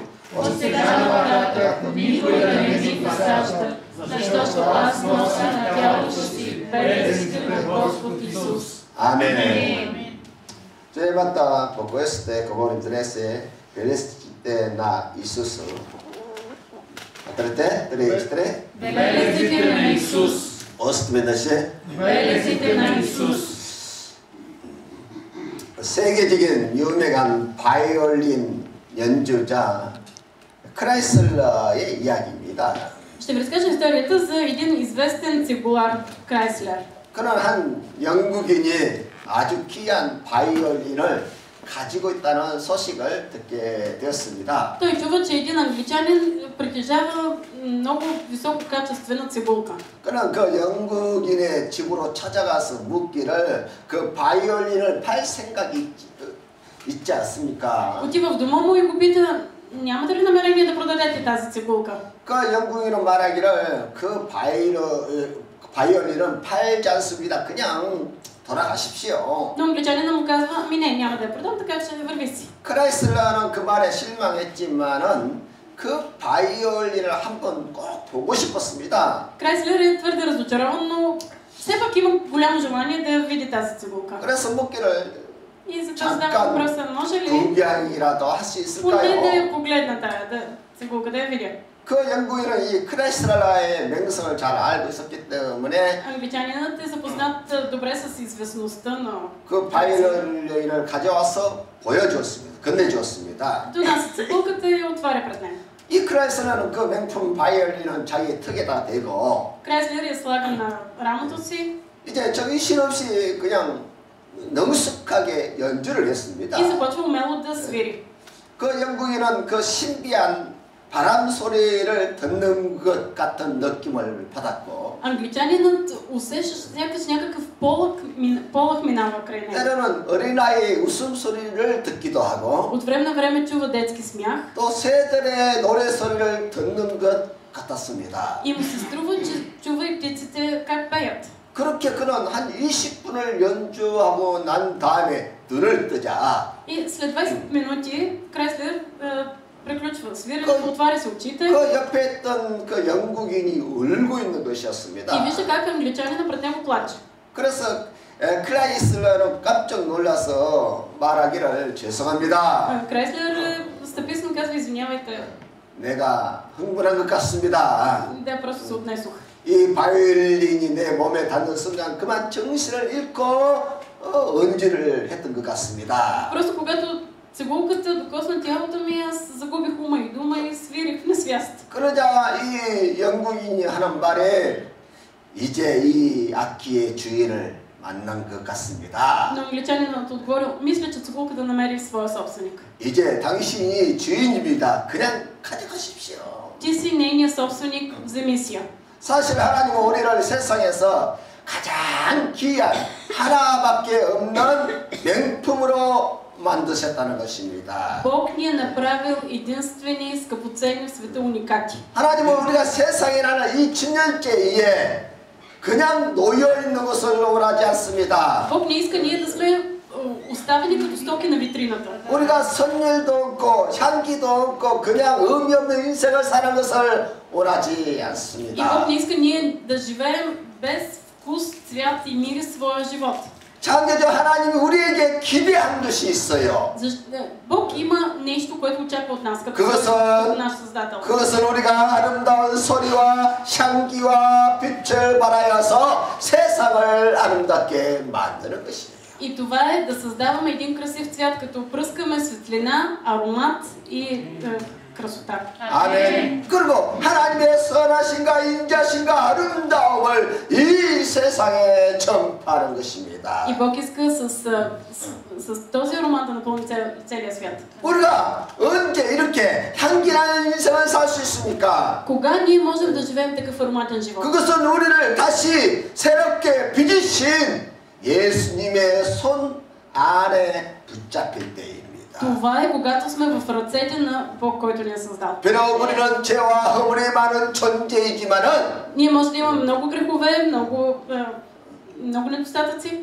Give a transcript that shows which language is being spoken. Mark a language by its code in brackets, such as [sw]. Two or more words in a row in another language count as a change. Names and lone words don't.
[bg] От сега нататък никой да не ми досажда, защото аз нося на тялото си белезите на Господ Исус. Амин. Цебата покоесте говорим днесе белезите на Исус. Трете. Белезите на Исус. 어스트맨다시 белезите на Исус. [ko] 세계적인 유명한 바이올린 연주자 크라이슬러의 이야기입니다. [bg] Ще ви разкажа историята за един известен цигулар Крайслер. [ko] 그는 한 영국인이 아주 귀한 바이올린을 가지고 있다는 소식을 듣게 되었습니다. [bg] Той чува, че един англичанин притежава много висококачествена цигулка. [ko] 그는 그 영국인의 집으로 찾아가서 묻기를 그 바이올린을 팔 생각이 있지 않습니까? [bg] Отива в дома му и го пита, нямате ли намерение да продадете тази цигулка? [ko] 그 영국인은 말하기를 그 바이올린은 팔지 않습니다. 그냥 돌아가십시오. [bg] Но англичанина му казва, не, няма да я продам, така че върви си. [ko] 크라이슬러는 그 말에 실망했지만은 그 바이올린을 한번 꼭 보고 싶었습니다. [bg] Крайслер е твърде разочарован, но все пак има голямо желание да види тази цигулка. [ko] 그래서 묻기를 [bg] И за това задава въпроса, може ли [ko] 구경이라도 할 수 [bg] поне да [ko] 있을까요? [bg] я погледна тая цигулка, да я видя? [ko] 그 영국인은 이 크라이슬러의 명성을 잘 알고 있었기 때문에 [bg] Англичанинът е запознат добре с известността на [ko] 그 바이올린을 가져와서 보여주었습니다. 건네주었습니다. [bg] донася цигулката и отваря пред нея. [ko] 이 크라이슬러는 그 명품 바이올린은 자기 턱에다 대고 [bg] Крайслер я слага на рамото си [ko] 이제 정신없이 그냥 능숙하게 연주를 했습니다. [bg] и започва умело да свири. [ko] 그 영국인은 그 신비한 바람 소리를 듣는 것 같은 느낌을 받았고 [bg] Англичанинът усеща сякаш някакъв полъх минава край него. [ko] 때로는 어린아이의 웃음소리를 듣기도 하고 [bg] От време на време чува детски смях [ko] 또 새들의 노래소리를 듣는 것 같았습니다. [bg] и му се струва, че чува и птиците как пеят. [ko] 그렇게 그는 한 20분을 연주하고 난 다음에 눈을 뜨자 [bg] И след 20 минути Крайслер приключва свирането, отваря се очите [ko] 그 옆에 있던 그 영국인이 울고 있는 [bg] и [ko] 것이었습니다. [bg] вижда как англичанина пред него плаче. [ko] 그래서 크라이슬러는 깜짝 놀라서 말하기를 죄송합니다. [bg] Крайслер стъписно казва, извинявайте, [ko] 내가 흥분한 것 같습니다. [bg] да, просто се отнесох. [ko] 이 바이올린이 내 몸에 닿는 순간 그만 정신을 잃고 언질을 했던 것 같습니다. [bg] Просто когато цигулката докосна тялото ми, аз загубих ума и дума и свирих на свяст. [ko] 그러자 이 영국인이 하는 말에 이제 이 악기의 주인을 만난 것 같습니다. [bg] Но англичанинът отговорил, мисля, че цигулката намери своя собственик. [ko] 이제 당신이 주인입니다. 그냥 가져가십시오. [bg] Ти си нейният собственик, вземи си я. [ko] 사실 하나님은 우리를 세상에서 가장 귀한 하나밖에 없는 명품으로 만드셨다는 것입니다. [bg] Бог ни е направил единствени скъпоценни в света уникати. [ko] 하나님은 우리가 세상이라는 이 진열대에 그냥 놓여 있는 것을 원하지 않습니다. [bg] Бог не иска ние да сме оставени като стоки на витрината. [ko] 우리가 선율도 없고 향기도 없고 그냥 의미 없는 인생을 사는 것을 원하지 [bg] И Бог [ko] 않습니다. [bg] не иска ние да живеем без вкус, цвят и мири своя живот. [ko] 창조주 하나님이 우리에게 기대한 것이 있어요. [bg] Бог има нещо, което очаква от нас, като наш Създател. [ko] 그것은 우리가 아름다운 소리와 향기와 빛을 발하여서 세상을 아름답게 만드는 것입니다. [bg] И това е да създаваме един красив цвят, като пръскаме светлина, аромат и красота. [ko] 아멘. 그리고 하나님의 선하신가 인자신가 아름다움을 이 세상에 전파하는 것입니다. [bg] И Бог иска с този аромат да напълни целия свят. [ko] 우리가 언제 이렇게 향기나는 인생을 살 수 있습니까? [bg] Кога ние можем да живеем такъв ароматен живот? [ko] 그것은 우리를 다시 새롭게 빚으신 예수님의 손 안에 붙잡힐 때입니다. [bg] Това е когато сме в ръцете на Бог, който ни е създал. [ko] 비록 우리는 죄와 허물이 많은 존재이지만은 [bg] Ние може да имаме много грехове, много недостатъци.